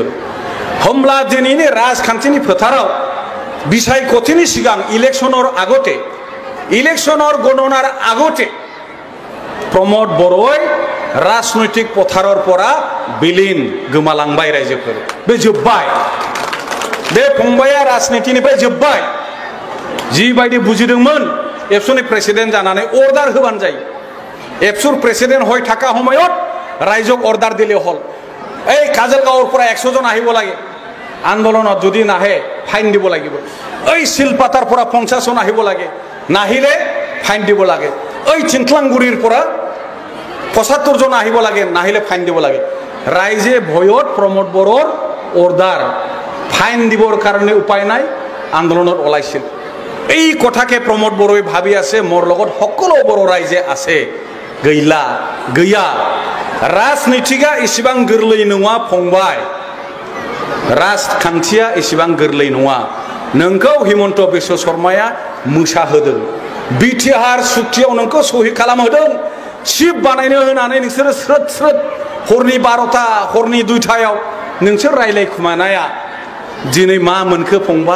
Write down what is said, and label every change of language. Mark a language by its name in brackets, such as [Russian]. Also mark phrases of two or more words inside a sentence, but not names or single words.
[Bodo] होमब्ला दिनैनि राजखान्थिनि फोथाराव बिसायख'थिनि सिगां [Assamese] ইলেকশ্যনৰ আগতে, ইলেকশ্যনৰ গণনাৰ আগতে [Bodo] प्रमद बर'य [Assamese] ৰাজনৈতিক পথাৰৰ পৰা [Bodo] बिलीन गोमालांबाय रायजोफोर। बे जोब्बाय, बे फंबाया राजनीतिनिफ्राय जोब्बाय। जिबायदि बुजिदोंमोन एबसुनि प्रेसिडेन्ट जानानै अर्डार होबानो जायो। [Assamese] এবছুৰ প্ৰেছিডেণ্ট হৈ থাকা সময়ত ৰাইজক অৰ্ডাৰ দিলে হ'ল, এই কাজলগাঁৱৰ পৰা 100 জন আহিব লাগে আন্দোলনত, যদি নাহে ফাইন দিব লাগিব। এই শিলপাতাৰ পৰা 50 জন আহিব লাগে, নাহিলে ফাইন দিব লাগে। এই চিন্থলাংগুৰিৰ পৰা 75 জন আহিব লাগে, নাহিলে ফাইন দিব লাগে। ৰাইজে ভয়ত প্ৰমোদ বড়োৰ অৰ্ডাৰ ফাইন দিবৰ কাৰণে উপায় নাই আন্দোলনত ওলাইছিল। এই কথাকে প্ৰমোদ বড়োই ভাবি আছে, মোৰ লগত সকলো বড়ো ৰাইজে আছে। [Bodo] गैया राजनीतिका इसेबां गोरलै नङा फंबाय, राजखान्थिया इसेबां गोरलै नङा। नोंखौ हिमन्त बिश्व शर्माया मोसाहोदों, बिटिआर सुक्तियाव नोंखौ सहि खालामहोदों, चिफ बानायनो होनानै नोंसोरो स्रोद हरनि 12टा हरनि 2टायाव नोंसोर रायलायखुमानाया दिनै मा मोनखो फंबाय?